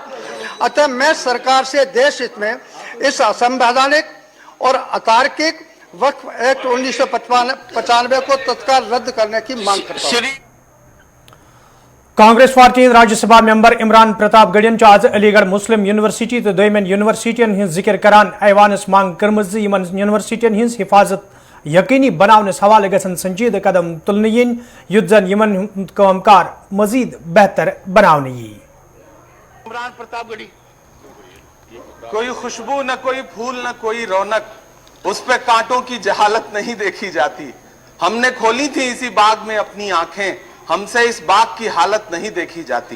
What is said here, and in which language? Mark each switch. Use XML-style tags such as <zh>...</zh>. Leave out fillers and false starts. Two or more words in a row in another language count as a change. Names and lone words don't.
<hi>अतः मैं सरकार से देश हित में इस असंवैधानिक और अतार्किक वक्फ एक्ट 1995 को तत्काल रद्द करने की मांग करता हूं।</hi> <ks>कांग्रेस पार्टी राज्यसभा मेंबर इमरान प्रताप गडियन आज अलीगढ़ मुस्लिम यूनिवर्सिटी तो दोयमन यूनिवर्सिटियन हिंद जिक्र करान ऐवानस मांग कर्मज यूनिवर्सिटियन हिंद हिफाजत यकीनी बनावनस हवाले गसन संजीदा कदम तुलने युद्ध जन यमन कामकार मजीद बेहतर बनावने।</ks> <hi>इमरान प्रतापगढ़ी। कोई खुशबू न कोई फूल न कोई रौनक, उस पे कांटों की जहालत नहीं देखी जाती। हमने खोली थी इसी बाग में अपनी आंखें, हमसे इस बाग की हालत नहीं देखी जाती।</hi>